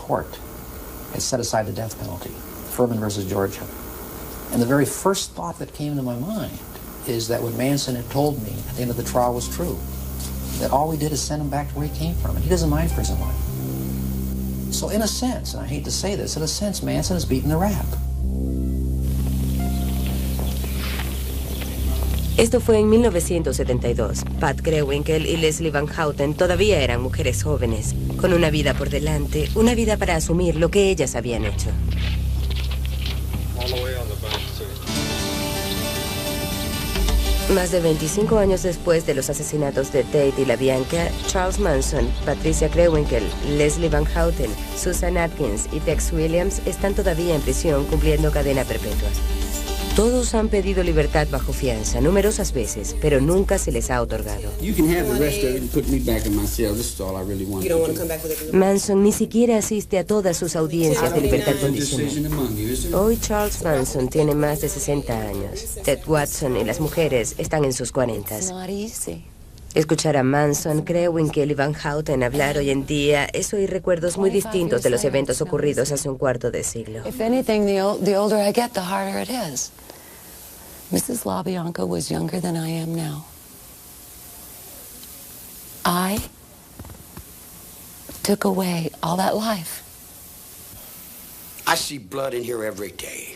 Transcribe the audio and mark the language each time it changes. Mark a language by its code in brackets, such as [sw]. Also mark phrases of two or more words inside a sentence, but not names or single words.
[en] Supreme Court had set aside the death penalty, Furman versus Georgia. And the very first thought that came into my mind is that what Manson had told me at the end of the trial was true. That all we did is send him back to where he came from, and he doesn't mind prison life. So in a sense, and I hate to say this, in a sense, Manson has beaten the rap. [es] Esto fue en 1972. Pat Krebswinkel y Leslie Van Houten todavía eran mujeres jóvenes, con una vida por delante, una vida para asumir lo que ellas habían hecho. Más de 25 años después de los asesinatos de Tate y LaBianca, Charles Manson, Patricia Krebswinkel, Leslie Van Houten, Susan Atkins y Tex Williams están todavía en prisión cumpliendo cadena perpetua. Todos han pedido libertad bajo fianza numerosas veces, pero nunca se les ha otorgado. Manson ni siquiera asiste a todas sus audiencias de libertad condicional. Hoy Charles Manson tiene más de 60 años. Ted Watson y las mujeres están en sus 40. Escuchar a Manson, Krebswinkel y Van Houten hablar hoy en día es oír recuerdos muy distintos de los eventos ocurridos hace un cuarto de siglo. [en] If anything, the older I get, the harder it is. Mrs. LaBianca was younger than I am now. I took away all that life. I see blood in here every day.